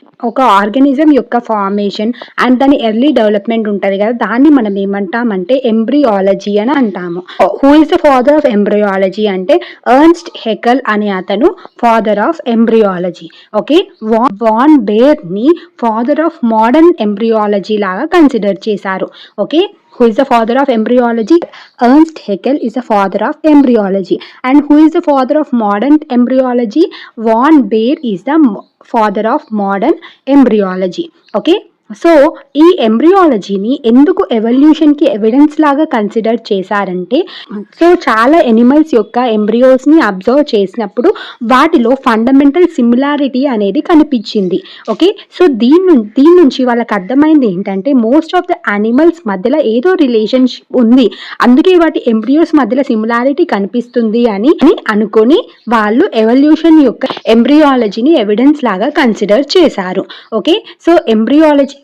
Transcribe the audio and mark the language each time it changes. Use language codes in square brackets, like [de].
[te] ఒక ఆర్గనిజం యొక్క formation and దాని ఎర్లీ డెవలప్మెంట్ ఉంటుంది కదా, దాన్ని మనం ఏమంటామంటే ఎంబ్రియాలజీ అని అంటాము. Who is the father of embryology అంటే ఎర్న్స్ట్ హెకెల్ అనే అతను father of embryology. Okay, van బేర్ని father of modern embryology లాగా కన్సిడర్ చేశారు. [en] Okay, who is the father of embryology? Ernst Haeckel is the father of embryology. And who is the father of modern embryology? Von Baer is the father of modern embryology. [te] Okay, so ఈ ఎంబ్రియాలజీని ఎందుకు ఎవల్యూషన్కి evidence లాగా consider చేశారంటే, so చాలా animals యొక్క ఎంబ్రియోస్ని observe చేసినప్పుడు వాటిలో fundamental similarity అనేది కనిపించింది. ఓకే, సో దీని నుంచి వాళ్ళకి అర్థమైంది ఏంటంటే మోస్ట్ ఆఫ్ ద యానిమల్స్ మధ్యలో ఏదో రిలేషన్షిప్ ఉంది, అందుకే వాటి ఎంబ్రియోస్ మధ్యలో సిమిలారిటీ కనిపిస్తుంది అని అనుకొని వాళ్ళు ఎవల్యూషన్ యొక్క ఎంబ్రియాలజీని ఎవిడెన్స్ లాగా కన్సిడర్ చేశారు. Okay, so embryology